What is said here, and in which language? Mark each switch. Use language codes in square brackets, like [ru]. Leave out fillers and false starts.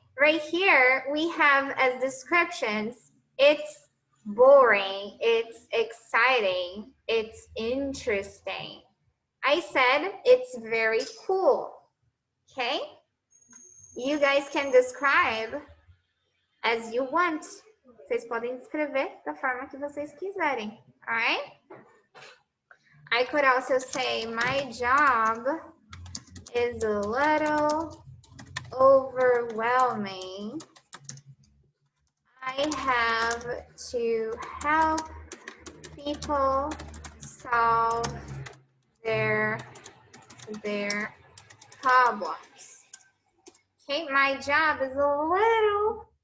[en] Right here, we have as descriptions, it's boring, it's exciting, it's interesting. I said it's very cool. Okay? You guys can describe as you want. [pt] Vocês podem escrever da forma que vocês quiserem. [en] Alright? I could also say my job is a little overwhelming. I have to help people solve their problems. Okay, my job is a little